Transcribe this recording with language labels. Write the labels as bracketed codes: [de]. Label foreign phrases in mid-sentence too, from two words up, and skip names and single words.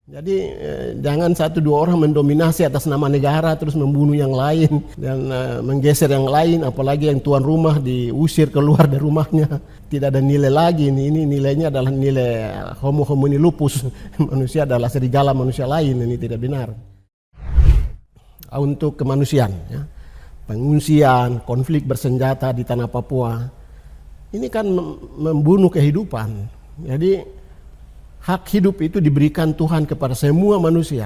[id] Jadi jangan satu dua orang mendominasi atas nama negara terus membunuh yang lain dan menggeser yang lain, apalagi yang tuan rumah diusir keluar dari rumahnya. Tidak ada nilai lagi, ini nilainya adalah nilai [la] homo homini lupus, [id] manusia adalah serigala manusia lain, ini tidak benar. Untuk kemanusiaan, ya. Pengungsian, konflik bersenjata di tanah Papua, ini kan membunuh kehidupan. Jadi hak hidup itu diberikan Tuhan kepada semua manusia.